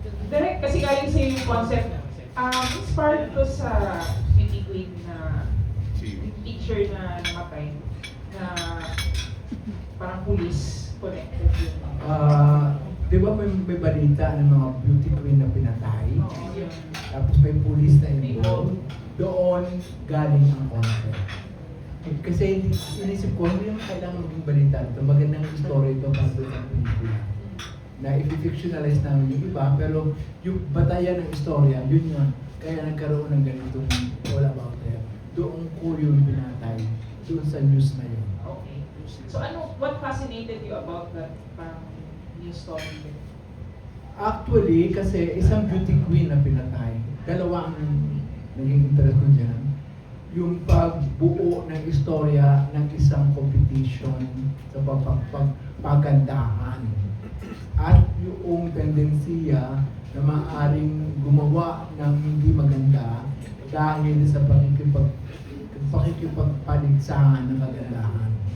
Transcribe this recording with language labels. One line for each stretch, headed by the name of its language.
Filipino: Direct, kasi galing sa yung concept, inspired ko sa Beauty Queen na teacher na namatay, na parang police connected yun. Di ba may balita ng mga beauty queen na pinatay? Tapos may police na involved. Doon galing ang concept. Kasi inisip ko, hindi yung kailangan maging balita ito. Magandang story ito para doon ang pelikula. Na i-fictionalize namin yung iba, pero yung batayan ng istorya, yun yun. Kaya nagkaroon ng ganitong all about there. Doon ko yung binatay. Doon sa news na yun. Okay.
English: So what fascinated you about that news story?
Filipino: Actually, kasi isang beauty queen na pinatay. Dalawa ang naging interest ko dyan. Yung pagbuo ng istorya ng isang competition sa pagpagandahan. At yung tendensiya na maaaring gumawa ng hindi maganda dahil sa pakikipagpaligsahan ng kagandahan.